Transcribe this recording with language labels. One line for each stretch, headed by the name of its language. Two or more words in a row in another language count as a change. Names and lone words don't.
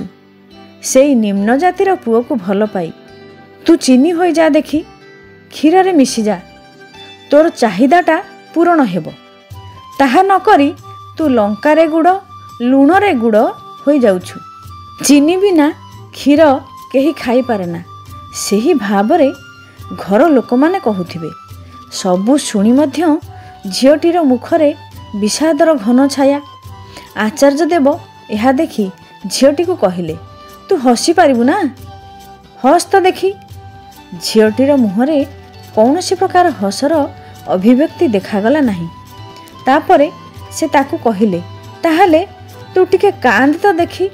Odia: ସେଇ ନିମ୍ନ ଜାତିର ପୁଅ କୁ ଭଲ ପାଇ ତୁ ଚିନି ହୋଇ ଯା, ଦେଖି କ୍ଷୀର ରେ ମିଶି ଯା, ତୋର ଚାହିଦାଟା ପୂରଣ ହେବ। ତାହା ନ କରି ତୁ ଲଙ୍କାରେ ଗୁଡ଼ ଲୁଣ ରେ ଗୁଡ଼ ହୋଇ ଯାଉଛୁ। ଚିନି ବିନା କ୍ଷୀର କେହି ଖାଇ ପାରେ ନା। ସେହି ଭାବରେ ଘର ଲୋକ ମାନେ କହୁଥିବେ। ସବୁ ଶୁଣି ମଧ୍ୟ ଝିଅଟିର ମୁଖରେ ବିଷାଦର ଘନ ଛାୟା। ଆଚାର୍ଯ୍ୟ ଦେବ ଏହା ଦେଖି ଝିଅଟି କୁ କହିଲେ, ତୁ ହସି ପାରିବୁ ନା, ହସ ତ ଦେଖି। ଝିଅଟିର ମୁହଁରେ କୌଣସି ପ୍ରକାର ହସର ଅଭିବ୍ୟକ୍ତି ଦେଖାଗଲା ନାହିଁ। ତାପରେ ସେ ତାକୁ କହିଲେ, ତାହାଲେ ତୁ ଟିକେ କାନ୍ଦ ତ ଦେଖି।